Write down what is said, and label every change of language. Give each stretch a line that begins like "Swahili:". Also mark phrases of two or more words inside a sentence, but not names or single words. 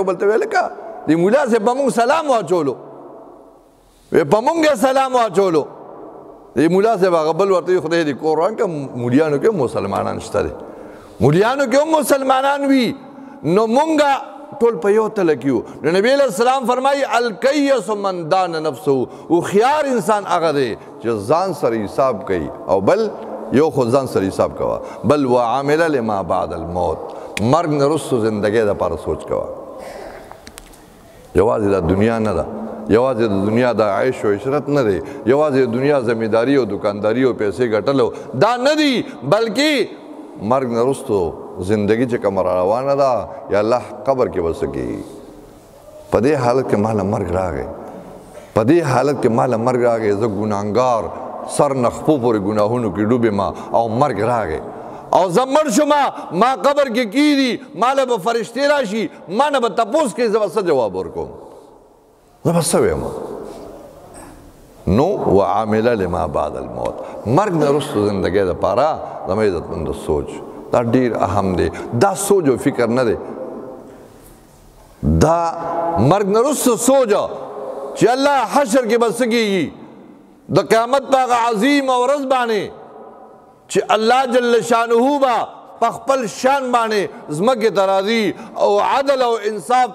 Pashto: بل ته وی هلکه د ملا صاحب په مونږ سلام واچولو وی په مونږ یې سلام واچولو د ملا صاحب هغه بل ورته وي خدای دې قرآن کې مولیانو کې هم مسلمانان شته دي مولیانو کې هم مسلمانان وي نو مونږه ټول په یو تله کې وو نو نبی
Arabic: علیہ السلام
Pashto: فرمایي
Arabic: الکیس من دان نفسه
Pashto: هوښیار انسان هغه دی چې ځان سره حساب کوي او بل یو خو ځان سره حساب کوه بل
Arabic: وعامل لما بعد الموت
Pashto: مرګ نه وروستو زندګۍ دپاره سوچ کوه یوازې دا دنیا نه ده یوازې د دنیا د عیش و عشرت نه دی یوازې د دنیا زمینداري او دکانداري او پیسې ګټلو دا نه دی بلکې مرګ نه وروستو زندگی چې کومه روانه ده یا الله قبر کې به څه کوي په دې حالت کې ماله مرګ راغی په دې حالت کې ماله مرګ راغی زه ګناهګار سر نه خپو پورې ګناهونو کې ډوبې ما او مرګ راغی او زمر شما ما قبر کې کیدی مال به فرشتي راشي ما نه به تپوس کې زه به څه جواب ورکوم زه به څه وایم نو
Arabic: وعامله لما بعد الموت
Pashto: مرګ نه وروسته زندګۍ دپاره زما عزتمندو سوچ دا ډېر اهم دی دا سوچ او فکر نه دی دا مرګ نه وروسته سوچ چې الله حشر کې به څه کېږي د قیامت په هغه عظیم ورځ باندې چې الله
Arabic: جل شانه
Pashto: به په خپل شان باندې ځمکې ته راځي او عدل او انصاف